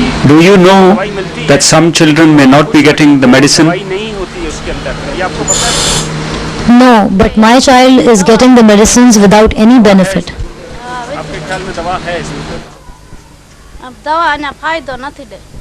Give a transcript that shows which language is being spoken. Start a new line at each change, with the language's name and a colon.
English: Do you know that some children may not be getting the medicine?
Hindi: दवाई नहीं होती है उसके अंदर, ये आपको पता है?
English: No, but my child is getting the medicines without any benefit.
Hindi: आपके ख्याल में दवा है इसमें?
Gujarati: अब दवा ने फायदो નથી દે